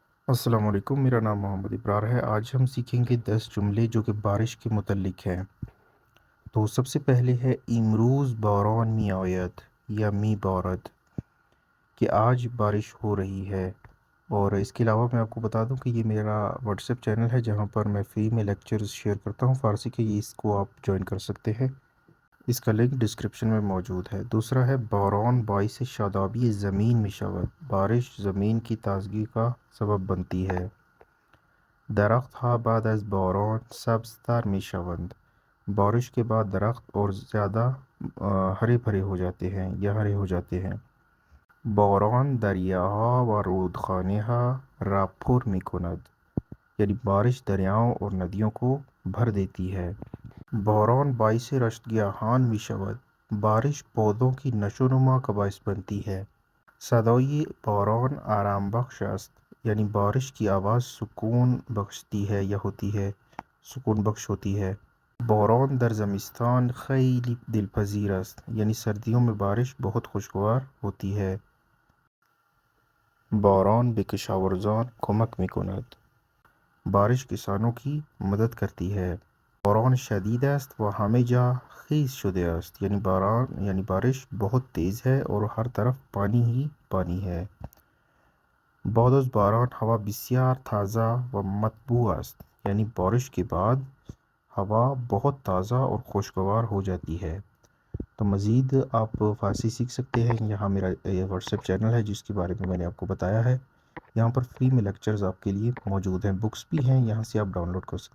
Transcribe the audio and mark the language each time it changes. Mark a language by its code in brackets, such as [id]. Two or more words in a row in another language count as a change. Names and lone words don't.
[ur] السلام علیکم، میرا نام محمد ابرار ہے۔ آج ہم سیکھیں گے 10 جملے جو کہ بارش کے متعلق ہیں۔ تو سب سے پہلے ہے [fa] امروز باران می آید یا می بارد، [ur] کہ آج بارش ہو رہی ہے۔ اور اس کے علاوہ میں آپ کو بتا دوں کہ یہ میرا واٹس ایپ چینل ہے جہاں پر میں فری میں لیکچرز شیئر کرتا ہوں فارسی کے، اس کو آپ جوائن کر سکتے ہیں۔ اس کا لنک ڈسکرپشن میں موجود ہے۔ دوسرا ہے [fa] باران باعث شادابی زمین می شود، [ur] بارش زمین کی تازگی کا سبب بنتی ہے۔ [fa] درخت ها بعد از باران سبزتر می شوند، [ur] بارش کے بعد درخت اور زیادہ ہرے بھرے ہو جاتے ہیں یا ہرے ہو جاتے ہیں۔ [fa] باران دریاها و رودخانهها را پر می کند، [ur] یعنی بارش دریاؤں اور ندیوں کو بھر دیتی ہے۔ [fa] باران باعث رشد گیاهان می شود، [ur] بارش پودوں کی نشو و نما کا باعث بنتی ہے۔ [fa] صدای باران آرام بخش است، [ur] یعنی بارش کی آواز سکون بخشتی ہے یا ہوتی ہے، سکون بخش ہوتی ہے۔ [fa] باران در زمستان خیلی دلپذیر است، [ur] یعنی سردیوں میں بارش بہت خوشگوار ہوتی ہے۔ [fa] باران به کشاورزان کمک میکند، [ur] بارش کسانوں کی مدد کرتی ہے۔ [fa] باران شدید است و همه جا خیس شده است، [ur] یعنی بارش بہت تیز ہے اور ہر طرف پانی ہی پانی ہے۔ [fa] بعد از باران ہوا بسیار تازہ و مطبوع است، [ur] یعنی بارش کے بعد ہوا بہت تازہ اور خوشگوار ہو جاتی ہے۔ تو مزید آپ فارسی سیکھ سکتے ہیں، یہاں میرا واٹس ایپ چینل ہے جس کے بارے میں نے آپ کو بتایا ہے۔ یہاں پر فری میں لیکچرز آپ کے لیے موجود ہیں، بکس بھی ہیں، یہاں سے آپ ڈاؤن لوڈ کر سکتے ہیں۔